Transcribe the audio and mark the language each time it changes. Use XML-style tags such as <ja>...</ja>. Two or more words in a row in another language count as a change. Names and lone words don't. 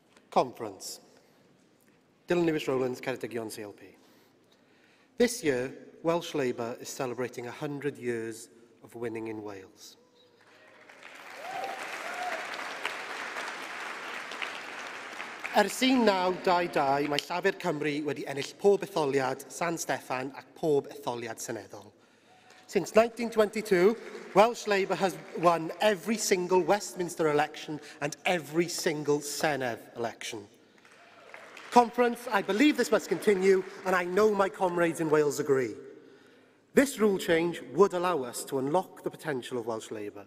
<en>Conference. Dylan Lewis-Rowlands, Ceredigion CLP. This year, Welsh Labour is celebrating 100 years of winning in Wales.</en> <cy>Ers un naw dau dau, mae Llafur Cymru wedi ennill pob etholiad San Steffan ac pob etholiad seneddol.</cy> <en>Since 1922, Welsh Labour has won every single Westminster election and every single Senedd election. Conference, I believe this must continue, and I know my comrades in Wales agree. This rule change would allow us to unlock the potential of Welsh Labour.</en>